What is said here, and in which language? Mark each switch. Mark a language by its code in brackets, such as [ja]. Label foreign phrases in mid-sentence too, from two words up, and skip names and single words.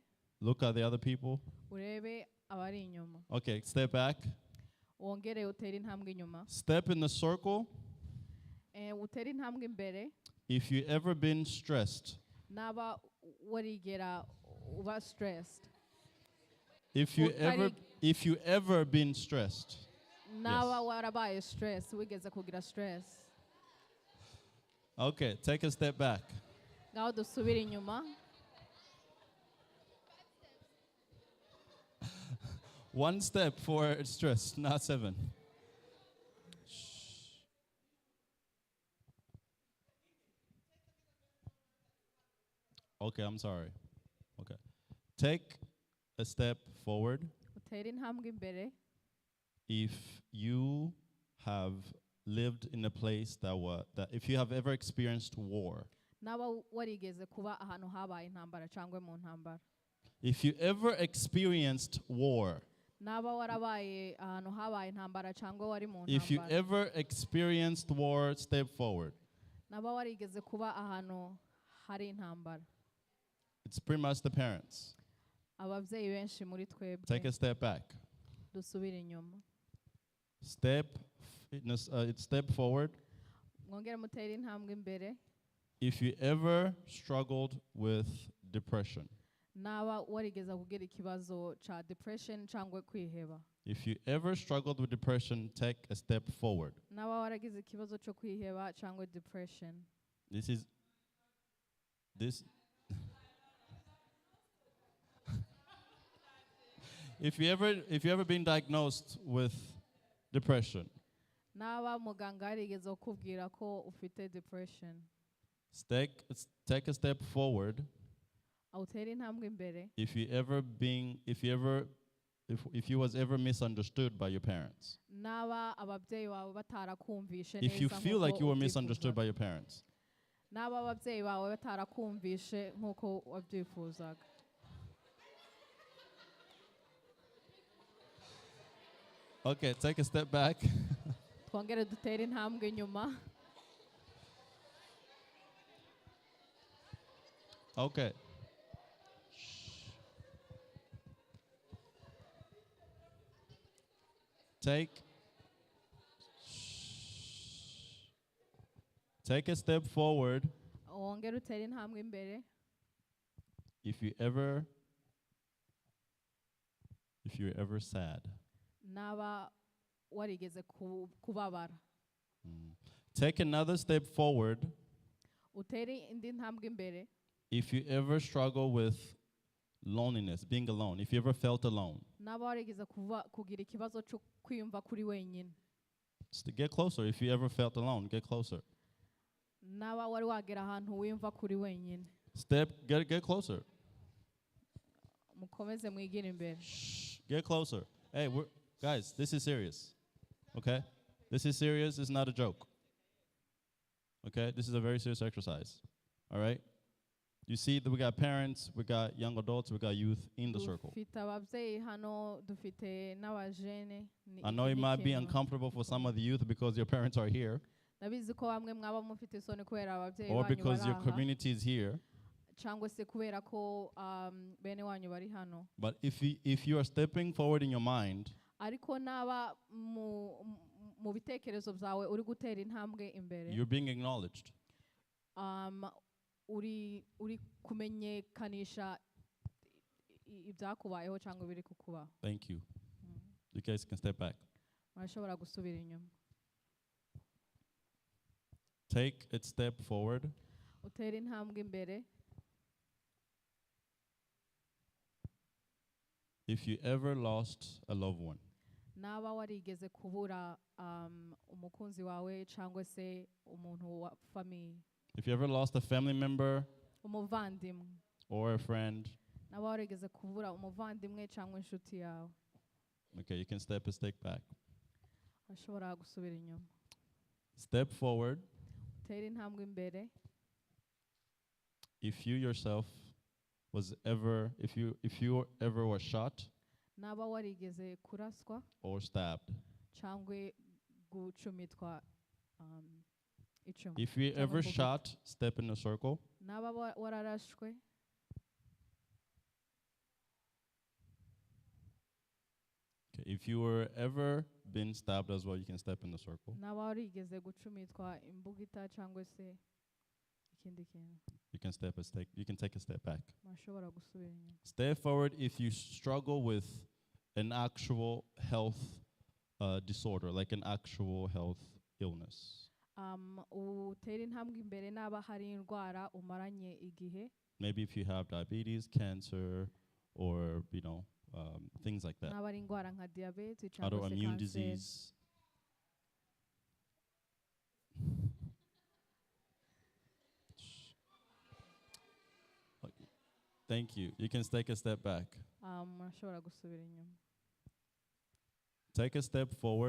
[en] look at the other people. [rw] urebe abari inyuma. [en] Okay, step back. [rw] Wongere utere intambwe inyuma. [en] Step in the circle [rw] Utere intambwe imbere. [en] if you ever been stressed. [rw] Naba warigera uba stressed. [en] If you ever been stressed. [rw] Naba warabaye stress, wigeze kugira stress. [en] Okay, take a step back. [rw] Ngaho dusubire inyuma. [en] 1 step for stress, not 7. Shh. Okay, I'm sorry. Okay. Take a step forward [rw] Utere intambwe imbere. [en] if you have lived in a place that if you have ever experienced war. [rw] Naba warigeze kuba ahantu habaye intambara cyangwa mu ntambara. [en] If you ever experienced war. [rw] naba warabaye ahantu habaye intambara cyangwa wari mu [en] If you [rw] ntambara [en] ever experienced war, step forward. [rw] naba warigeze kuba ahantu hari intambara [en] It's pretty much the parents. [rw] ababyeyi benshi muri [en] Take [rw] twebwe [en] a step back. [rw] dusubire inyuma [en] Step forward. [rw] mwongere mutere intambwe imbere [en] If you ever struggled with depression, [rw] naba warigeze kugira ikibazo cya depression cyangwa kwiheba [en] if you ever struggled with depression, take a step forward. [rw] naba waragize ikibazo cyo kwiheba cyangwa depression [en] This if you ever been diagnosed with depression, [rw] naba muganga yarigeze kukubwira ko ufite depression [en] take a step forward. [rw] awutere intambwe imbere [en] If you was ever misunderstood by your parents, [rw] naba ababyeyi bawe batarakumvishe [en] if you [rw] neza [en] feel like [rw] nk'uko [en] you were [rw] ubyifuza. [en] misunderstood by your parents, [rw] naba ababyeyi bawe batarakumvishe nk'uko wabyifuzaga [en] okay, take a step back. [rw] twongere dutere intambwe inyuma [en] Okay. Take a step forward [rw] wongere utere intambwe imbere [en] if you're ever sad. [rw] naba warigeze kubabara [en] Take another step forward [rw] utere indi ntambwe imbere [en] if you ever struggle with loneliness, being alone, if you ever felt alone. [rw] naba warigeze kugira ikibazo cyo kwiyumva kuri wenyine [en] Get closer. If you ever felt alone, get closer. [rw] naba wari wagera ahantu wiyumva kuri wenyine [en] Get closer. [rw] mukomeze mwigire imbere [en] Get closer. Hey, guys, this is serious. Okay? This is serious. It's not a joke. Okay? This is a very serious exercise. All right? You see that we got parents, we got young adults, we got youth in the circle. [rw] dufite ababyeyi hano dufite n'abajene [en] I know it might be uncomfortable for some of the youth because your parents are here [rw] ndabizi ko bamwe mwaba mufite isoni kubera ababyeyi [en] or [rw] banyu [en] because [rw] bari [en] your [rw] aha [en] community is here. [rw] cyangwa se kubera ko bene wanyu bari hano [en] But if you are stepping forward in your mind, [rw] ariko naba mu bitekerezo byawe uri gutera intambwe imbere [en] you're being acknowledged. [rw] uri kumenyekanisha ibyakubayeho cyangwa biri kukubaho [en] Thank you. You guys can step back. [rw] murashobora gusubira inyuma [en] Take a step forward [rw] utere intambwe imbere [en] if you ever lost a loved one. [rw] naba warigeze kubura umukunzi wawe cyangwa se umuntu wa famiye [en] If you ever lost a family member [rw] umuvandimwe [en] or a friend, [rw] naba warigeze kubura umuvandimwe cyangwa inshuti yawe [en] okay, you can step a step back. [rw] ashobora gusubira inyuma [en] Step forward [rw] utere intambwe imbere [en] if you yourself if you ever were shot [rw] naba warigeze kuraswa [en] or stabbed. [rw] cyangwa gucumitwa icumu [en] If you [rw] cyangwa [en] ever [rw] imbugita. [en] shot, step in a circle. [rw] naba wararashwe [en] Okay. If you were ever been stabbed as well, you can step in the circle. [rw] naba warigeze gucumitwa imbugita cyangwa se ikindi kintu [en] You can take a step back. [rw] murashobora gusubira inyuma [en] Step forward if you struggle with an actual health disorder, like an actual health illness. [rw] utere intambwe imbere naba hari indwara umaranye igihe [en] Maybe if you have diabetes, cancer, or things like that. [rw] naba ari indwara nka diyabete cyangwa se [en] Autoimmune [rw] kanseri [en] disease. Okay. Thank you. You can take a step back. [rw] murashobora gusubira inyuma [en] Take a step forward